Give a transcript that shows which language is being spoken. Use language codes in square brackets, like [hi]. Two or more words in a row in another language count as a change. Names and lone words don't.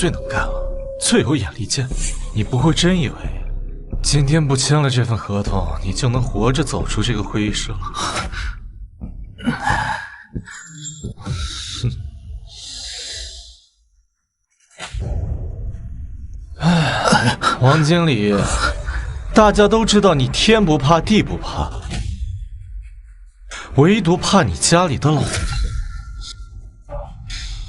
[zh] 最能幹了，最有眼力見，你不會真以為今天不簽了這份合同，你就能活着走出這個會議室了？王經理，大家都知道你天不怕地不怕，唯獨怕你家裡的老婆。